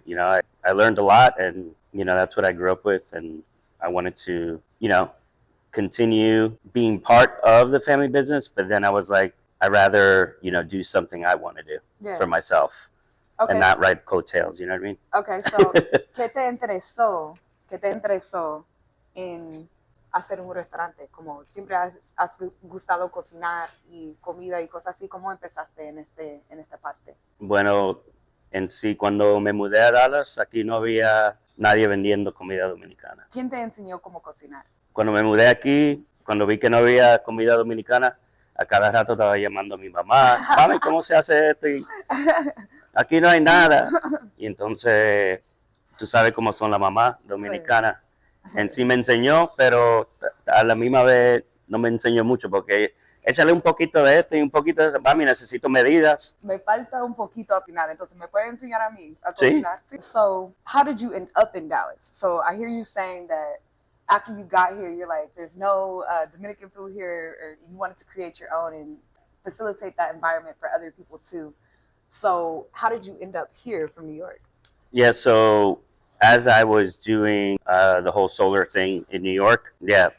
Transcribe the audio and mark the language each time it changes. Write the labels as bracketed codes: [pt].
[en] You know, I learned a lot and, you know, that's what I grew up with. And I wanted to, you know, continue being part of the family business. But then I was like, I'd rather, you know, do something I want to do for myself and not ride coattails, you know what I mean? Okay, so, [es] ¿qué te interesó en hacer un restaurante? Como siempre has gustado cocinar y comida y cosas así, ¿cómo empezaste en esta parte? Bueno, en sí, cuando me mudé a Dallas, aquí no había nadie vendiendo comida dominicana. ¿Quién te enseñó cómo cocinar? Cuando me mudé aquí, cuando vi que no había comida dominicana, a cada rato estaba llamando a mi mamá, mami, ¿cómo se hace esto? Y aquí no hay nada. Y entonces, tú sabes cómo son las mamás dominicanas. En sí me enseñó, pero a la misma vez no me enseñó mucho porque échale un poquito de esto y un poquito de eso. Mami, necesito medidas. Me falta un poquito a cocinar, entonces me puede enseñar a mí a Sí. cocinar. Sí. [en] So, how did you end up in Dallas? So, I hear you saying that after you got here, you're like, there's no Dominican food here, or you wanted to create your own and facilitate that environment for other people too. So, how did you end up here from New York? Yeah, so as I was doing the whole solar thing in New York, okay.